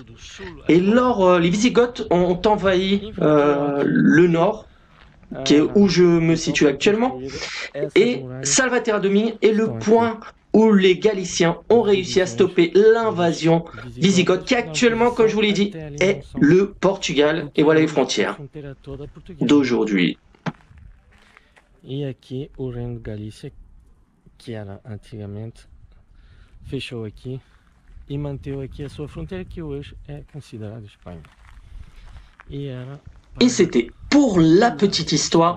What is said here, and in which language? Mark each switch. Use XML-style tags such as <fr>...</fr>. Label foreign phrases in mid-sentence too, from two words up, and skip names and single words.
<fr>Et les Wisigoths ont envahi le nord, qui est où je me situe actuellement, et Salvaterra de Migne est le point où les Galiciens ont réussi à stopper l'invasion wisigothe, qui actuellement, comme je vous l'ai dit, est le Portugal, et voilà les frontières d'aujourd'hui.</fr> <pt>E aqui o Reino de Galícia, que era antigamente, fechou aqui e manteve aqui a sua fronteira, que hoje é considerada Espanha.</pt> <fr>Et c'était pour la petite histoire.</fr>